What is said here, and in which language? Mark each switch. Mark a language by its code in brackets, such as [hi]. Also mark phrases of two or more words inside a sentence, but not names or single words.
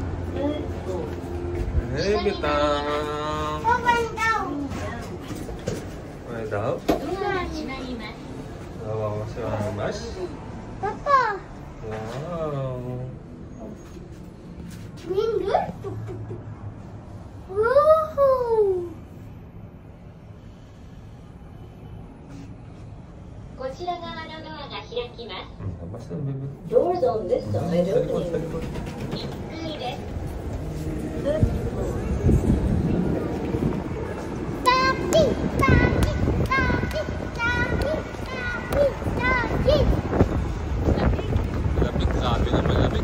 [tl] Hey, bitang. Open daw. Ano daw? Wow, mas. Papa. Wow. Window. Woohoo. [ja] こちら側のドアが開きます。 [tl] Basta, baby. [en] Doors on this [tl] Sa [en] side [tl] likod, sa [en] opening. [tl] likod. [ja] 1 階です。 [tl] Papi, papi, papi, papi, papi, papi. Malamig, sabi na malamig.